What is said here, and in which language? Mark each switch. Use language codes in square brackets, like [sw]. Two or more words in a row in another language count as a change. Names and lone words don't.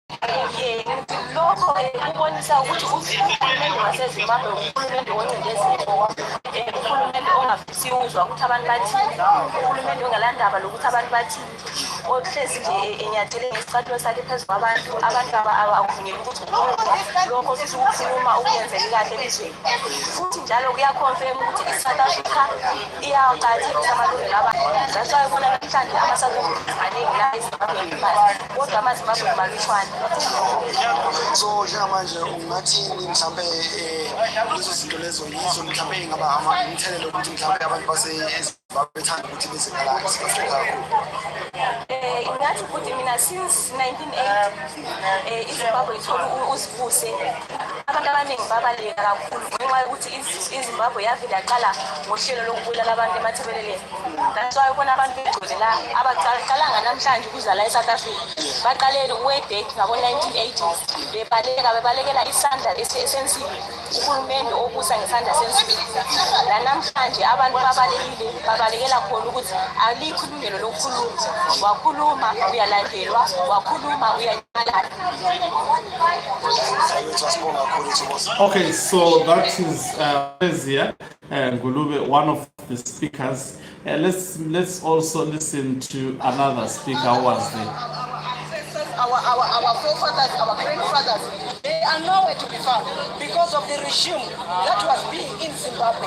[nd] Lokho kubonisa ukuthi uhulumende waseZimbabwe uhulumende oncindezelo, uhulumende ongafisi uzwa ukuthi abantu bathini, uhulumende ongalandaba lokuthi abantu bathini, ohlezi nje enyathele ngesicathulo sakhe phezu kwabantu akuvunyelwa ukuthi lokho ofisa ukukhuluma ukuyenzela kahle elizweni. Futhi njalo kuyakhonfirm ukuthi iSouth Africa iyawaqakathekisa amalungelo abantu. [en] That's why [nd] ubona namhlanje ama-South Africans maningi la eZimbabwe kodwa amaZimbabwe malutshwane. So njengamanje ungathini mhlawumbe lezo zinto lezo yizo mhlawumbe ingaba umthelelo ukuthi mhlawumbe abantu baseZimbabwe bethanda ukuthi beze ngala eSouth Africa kakhulu? Ingathi ukuthi mina since 1980 iZimbabwe ithole uzibuse abantu abaningi babaleka kakhulu ngenxa yokuthi iZimbabwe yavele yaqala ngohlelo lokubulala abantu emathebeleleni. [en] That's why [nd] ubona abantu begcwele la abaqalanga namhlanje ukuza la eSouth Africa baqalele [en] way back [nd] ngabo-1980s bebalekela isandla esensibi uhulumende obusa ngesandla sensibi. La namhlanje abantu babalekela khona ukuthi alikho ilungelo lokukhuluma. Wakhuluma uyalandelwa, wakhuluma uyanyamalala. [en] Okay, so that is Pretoria Ngulube, one of the speakers. Let's also listen to another speaker who was there. Our forefathers, our grandfathers, they are nowhere to be found because of the regime that was being in Zimbabwe.